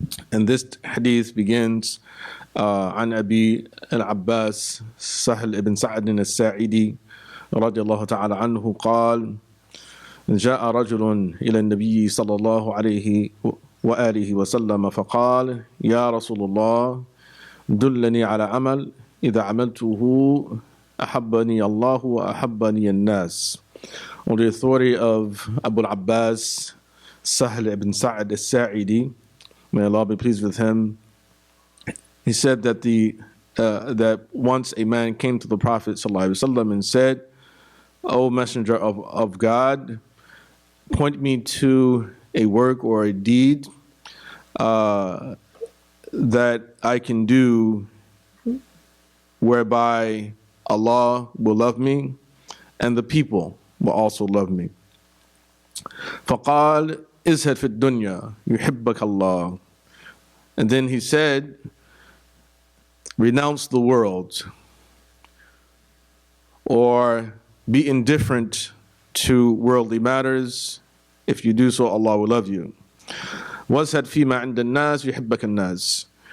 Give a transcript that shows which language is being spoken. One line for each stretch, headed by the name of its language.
English: And this Hadith begins
Arabic: عن أبي العباس سهل بن سعد الساعدي رضي الله تعالى عنه قال: جاء رجل إلى النبي صلى الله عليه وآله وسلم فقال: يا رسول الله، دلني على عمل إذا عملته أحبني الله وأحبني الناس.
English: On the authority of Abu al-Abbas Sahl ibn Sa'd al-Sa'idi, may Allah be pleased with him, he said that that once a man came to the Prophet ﷺ and said, O Messenger of God, point me to a work or a deed that I can do whereby Allah will love me and the people will also love me.
Arabic: فقال ازهد في الدنيا يحبك الله.
English: And then he said, renounce the world, or be indifferent to worldly matters. If you do so, Allah will love you.
Arabic: وَازْهَدْ فِي مَا عِنْدَ النَّاسِ يُحِبَّكَ النَّاسِ.